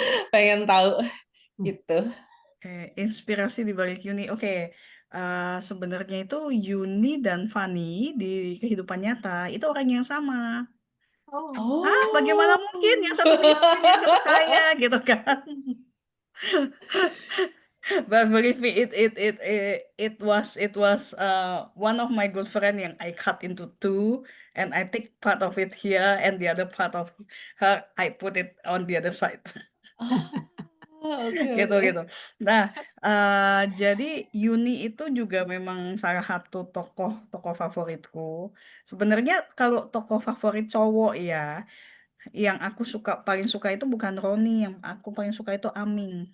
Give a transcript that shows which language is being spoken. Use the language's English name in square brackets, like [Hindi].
[Indonesian] Pengen tahu gitu. Inspirasi di balik Yuni. Oke, sebenarnya itu Yuni dan Fanny di kehidupan nyata itu orang yang sama. Oh. Bagaimana mungkin yang satu miskin, yang satu kaya gitu kan? [English] But believe me, it was one of my good friend [Indonesian] yang [English] I cut into two, and I take part of it here, and the other part of her I put it on the other side. [Indonesian] Oke, Gitu oke. gitu. Nah, jadi Yuni itu juga memang salah satu tokoh favoritku. Sebenarnya kalau tokoh favorit cowok ya, yang aku paling suka itu bukan Roni, yang aku paling suka itu Aming.